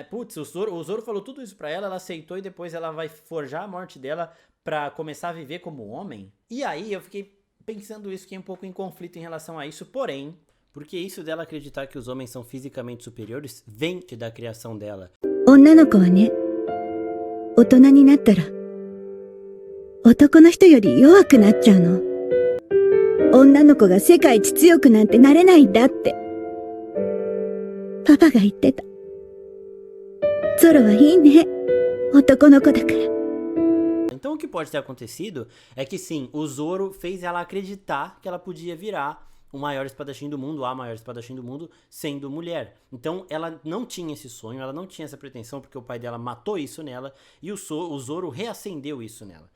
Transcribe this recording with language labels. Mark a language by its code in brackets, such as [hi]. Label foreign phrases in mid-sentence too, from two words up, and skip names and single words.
[pt] Putz, o Zoro falou tudo isso pra ela, ela aceitou e depois ela vai forjar a morte dela pra começar a viver como homem? E aí eu fiquei pensando isso, fiquei um pouco em conflito em relação a isso, porém, porque isso dela acreditar que os homens são fisicamente superiores vem da criação dela. [ja] 女の子はね、大人になったら男の人より弱くなっちゃうの。女の子が世界一強くなんてなれないんだってパパが言ってた。ゾロはいいね、男の子だから。 [pt] Então o que pode ter acontecido é que sim, o Zoro fez ela acreditar que ela podia virar o maior espadachim do mundo, a maior espadachim do mundo, sendo mulher. Então ela não tinha esse sonho, ela não tinha essa pretensão, porque o pai dela matou isso nela, e o Zoro reacendeu isso nela.